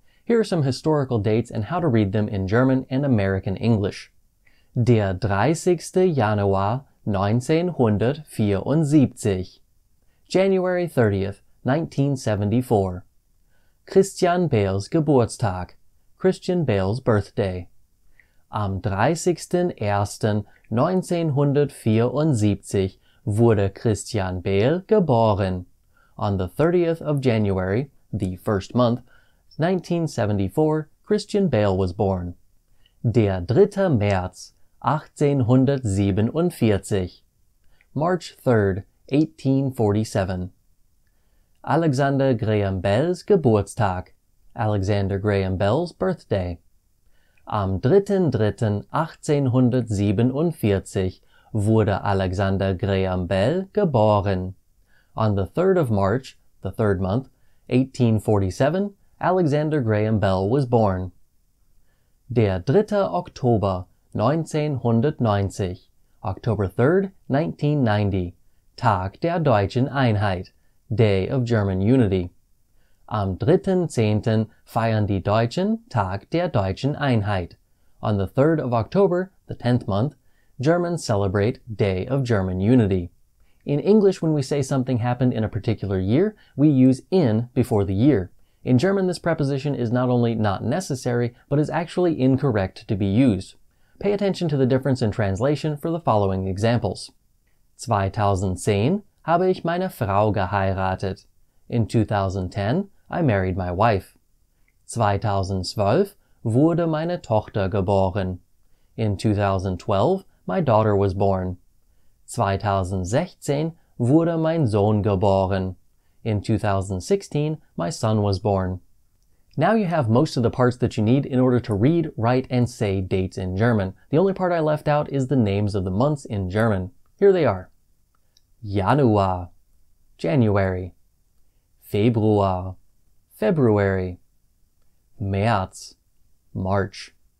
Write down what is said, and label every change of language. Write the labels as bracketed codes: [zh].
[en] Here are some historical dates and how to read them in German and American English. [de] Der 30. Januar 1974. [en] January 30th, 1974. [de] Christian Bales Geburtstag. [en] Christian Bales birthday. [de] Am 30.01.1974 wurde Christian Bale geboren. [en] On the 30th of January, the first month, 1974, Christian Bale was born. [de] Der 3. März 1847. [en] March 3rd, 1847. [de] Alexander Graham Bell's Geburtstag. [en] Alexander Graham Bell's birthday. [de] Am 3.3.1847 wurde Alexander Graham Bell geboren. [en] On the 3rd of March, the third month, 1847, Alexander Graham Bell was born. [de] Der 3. Oktober 1990. [en] October 3rd, 1990. [de] Tag der deutschen Einheit. [en] Day of German Unity. [de] Am 3.10. feiern die Deutschen Tag der deutschen Einheit. [en] On the 3rd of October, the 10th month, Germans celebrate Day of German Unity. In English, when we say something happened in a particular year, we use in before the year. In German, this preposition is not only not necessary, but is actually incorrect to be used. Pay attention to the difference in translation for the following examples. [de] 2010 habe ich meine Frau geheiratet. [en] In 2010, I married my wife. [de] 2012 wurde meine Tochter geboren. [en] In 2012, my daughter was born. [de] 2016 wurde mein Sohn geboren. [en] In 2016, my son was born. Now you have most of the parts that you need in order to read, write, and say dates in German. The only part I left out is the names of the months in German. Here they are. Januar, January. Februar, February. März, March.